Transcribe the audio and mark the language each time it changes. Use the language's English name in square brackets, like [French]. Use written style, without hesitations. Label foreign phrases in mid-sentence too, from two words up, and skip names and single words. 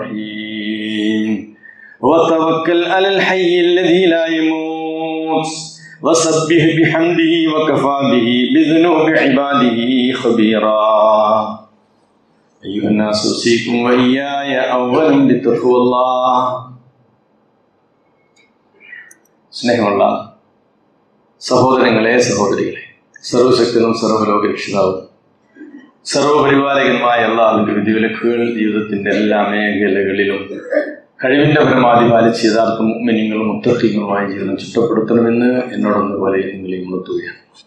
[Arabic] الرحيم وتوكل على الحي الذي لا يموت وسبح بحمده وكفى به بذنوب عباده خبيرا أيها الناس أوصيكم وإياي أولا بتقوى الله. [Malayalam] സ്നേഹമുള്ള സഹോദരങ്ങളെ, സഹോദരികളെ, സർവശക്തനും സർവ്വലോക രക്ഷിതാവും സർവപരിപാലകനുമായ അല്ലാഹുവിന്റെ വിധിവിലക്കുകൾ ജീവിതത്തിന്റെ എല്ലാ മേഖലകളിലും കഴിവിന്റെ പരമാവധി പാലിച്ച് യഥാർത്ഥ മുഅ്മിനീങ്ങളും മുത്തഖീങ്ങളുമായ ജീവിതം ചുറ്റപ്പെടുത്തണമെന്ന് എന്നോടൊന്ന് പോലെ നിങ്ങളെ ഉണർത്തുകയാണ്.